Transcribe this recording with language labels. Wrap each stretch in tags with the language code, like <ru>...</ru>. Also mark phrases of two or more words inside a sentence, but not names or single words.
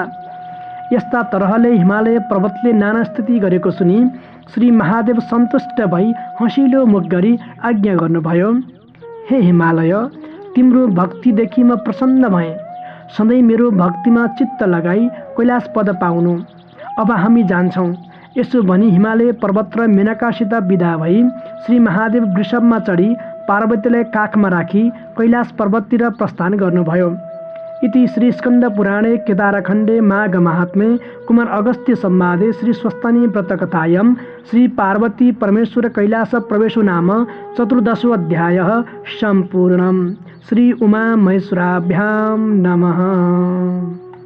<ne>यस्ता तरहले हिमालय पर्वतले नाना स्तुति गरेको सुनि श्री महादेव सन्तुष्ट भई हँसिलो मुख गरी आज्ञा गर्नुभयो, हे हिमालय, तिम्रो भक्तिदेखि म प्रसन्न भएँ। सधैँ मेरो भक्तिमा चित्त लगाई कैलाश पद पाउनु। अब हामी जान्छौँ। यसो भनी हिमालय पर्वत र मेनकासित विदा भई श्री महादेव वृषभमा चढी पार्वतीलाई काखमा राखी कैलाश पर्वततिर प्रस्थान गर्नुभयो।</ne> <sa>इति श्री स्कंद पुराणे केदारखण्डे माघ महात्म्ये कुमार अगस्त्य संवादे श्री स्वस्तानी व्रतकथायां श्री पार्वती परमेश्वर कैलास प्रवेशो नाम 14 अध्यायः सम्पूर्णम्। श्री उमा महेश्वराभ्यां नमः।</sa>